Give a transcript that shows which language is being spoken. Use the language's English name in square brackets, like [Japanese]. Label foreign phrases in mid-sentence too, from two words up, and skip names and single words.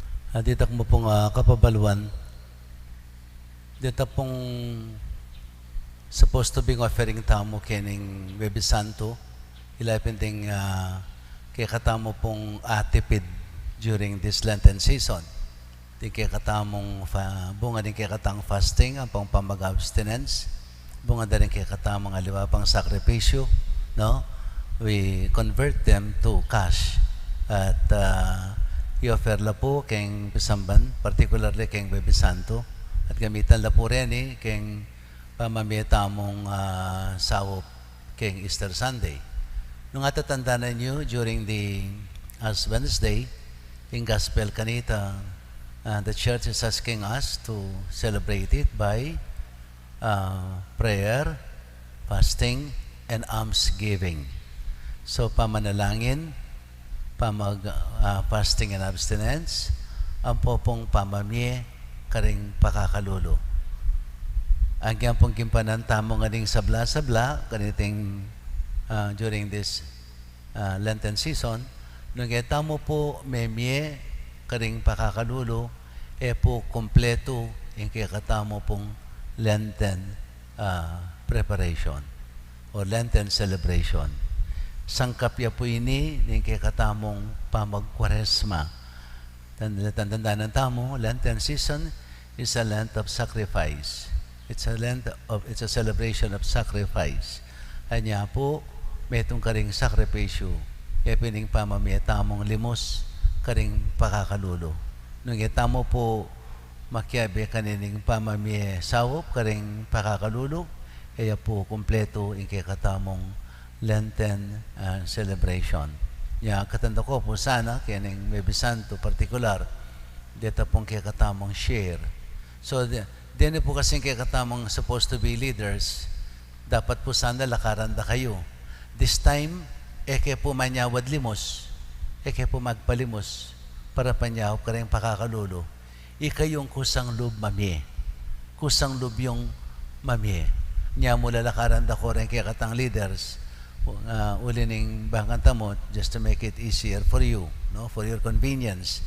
[Pampanga] Dito mo pong kapabaluan, dito pong [English] supposed to be offering [Pampanga] tamo kening Bebe Santo, ilapin ding kaya katamo pong atipid [English] during this Lenten season. [Pampanga] Di kaya katamong bunga din kaya katang fasting, ang pang pamag-abstinence, bunga din kaya katamong aliwa pang sakripisyo, no? [English] We convert them to cash [Pampanga] at i-offer la po keng pisamban, particularly keng Bebe Santo, at gamitan la po rin keng pamamitamong sawop keng Easter Sunday. Nung atatanda na nyo [English] during the Ash Wednesday, [Pampanga] in Gospel kanita, [English] the church is asking us to celebrate it by prayer, fasting, and almsgiving. [Pampanga] So, pamanalangin, [English] fasting and abstinence, [Pampanga] ang popong pamamye, karing pakakalulo. Ang pong kimpanan tamo nga ding sabla-sabla, kaniting [English] during this Lenten season, [Pampanga] nung tamo po memye, karing pakakalulo, po kompleto yung katamo pong [English] Lenten preparation [Pampanga] o [English] Lenten celebration. [Pampanga] Sangkapya po ini yung katamong pamag-Kuaresma. Tandaan ng tamo, [English] Lenten season is a Lent of sacrifice. It's a celebration of sacrifice. [Pampanga] Anya po, may itong karing sakripisyo. Kaya pining pamamiyatamong limos, karing pakakalulo. Nung itamo po, makiabe kanining pamamiya sawop, karing pakakalulo, kaya po kumpleto yung katamong [English] Lenten celebration. [Pampanga] Katanda ko po sana, kaya ng Bebe Santo particular, dito pong katamong share. So, din po kasi katamong [English] supposed to be leaders, [Pampanga] dapat po sana lakaranda kayo. [English] This time, [Pampanga] kaya po manyawad limos, kaya po magpalimos, para panyaw ka rin pakakalulo. Yung kusang loob mamye. Kusang loob yung mamye. Nya mula lakaranda ko rin kaya katang leaders, uli ning bangkanta mo [English] just to make it easier for you, no, for your convenience.